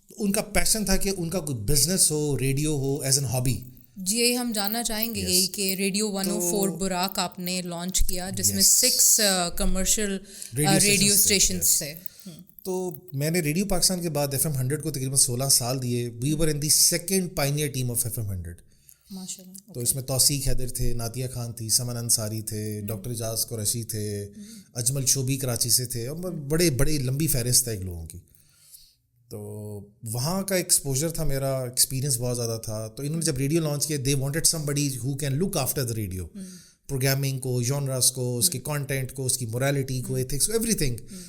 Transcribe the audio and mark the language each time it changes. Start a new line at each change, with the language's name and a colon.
Urdu: ان کا پیشن تھا کہ ان کا کوئی business ہو, radio ہو as an hobby. جی یہی ہم جاننا چاہیں گے یہی کہ ریڈیو 104 براک آپ نے لانچ کیا جس میں 6 کمرشل ریڈیو اسٹیشنز تھے. تو میں نے ریڈیو پاکستان کے بعد FM 100 کو تقریباً 16 سال دیے.
English: We were in the second pioneer team of FM 100.
Urdu: ماشاء اللہ. تو اس میں توثیق حیدر تھے, ناتیہ خان تھی, سمن انصاری تھے, ڈاکٹر اعجاز قریشی تھے, اجمل شوبی کراچی سے تھے, اور بڑے بڑے لمبی فہرست ہے ایک لوگوں کی. تو وہاں کا ایکسپوجر تھا میرا, ایکسپیرینس بہت زیادہ تھا. تو انہوں نے جب ریڈیو لانچ کیا,
English: they wanted somebody who can look after the radio,
Urdu: programming کو, جانرس کو, اس کے کانٹینٹ کو, اس کی موریلٹی کو, ایتھکس کو, ایوری تھنگ.